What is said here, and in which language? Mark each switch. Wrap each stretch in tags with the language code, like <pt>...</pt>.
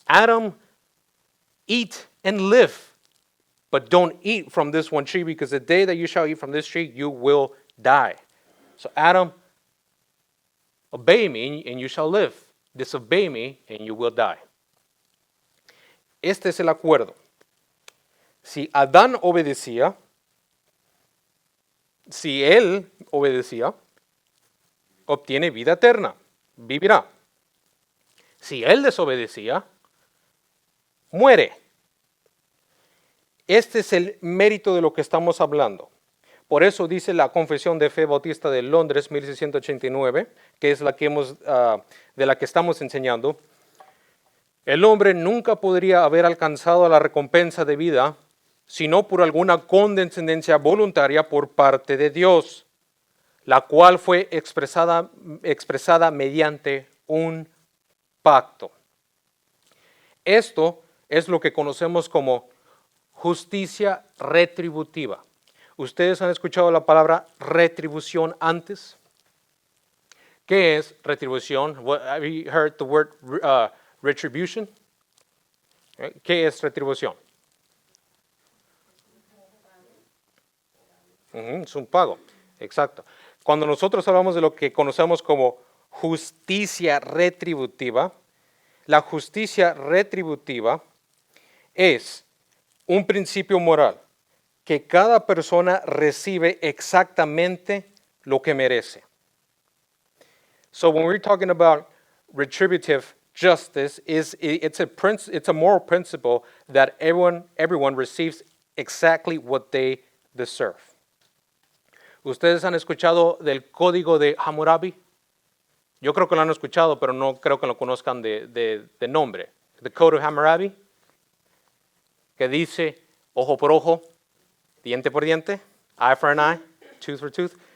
<en>Adam, eat and live, but don't eat from this one tree, because the day that you shall eat from this tree, you will die. So Adam, obey me and you shall live. Disobey me and you will die.</en> <es>Este es el acuerdo. Si Adán obedecía, si él obedecía, obtiene vida eterna, vivirá. Si él desobedecía, muere. Este es el mérito de lo que estamos hablando. Por eso dice la Confesión de Fe Bautista de Londres, 1689, que es la que de la que estamos enseñando. El hombre nunca podría haber alcanzado la recompensa de vida sino por alguna condescendencia voluntaria por parte de Dios, la cual fue expresada mediante un pacto. Esto es lo que conocemos como justicia retributiva. ¿Ustedes han escuchado la palabra retribución antes? ¿Qué es retribución?</es> <en>Have you heard the word retribution?</en> <es>¿Qué es retribución? Es un pago, exacto. Cuando nosotros hablamos de lo que conocemos como justicia retributiva, la justicia retributiva es un principio moral que cada persona recibe exactamente lo que merece.</es> <en>So when we're talking about retributive justice, it's a moral principle that everyone receives exactly what they deserve.</en> <es>¿Ustedes han escuchado del Código de Hammurabi? Yo creo que lo han escuchado, pero no creo que lo conozcan de nombre.</es> <en>The Code of Hammurabi,</en> <es>que dice ojo por ojo, diente por diente,</es> <en>eye for an eye, tooth for tooth.</en>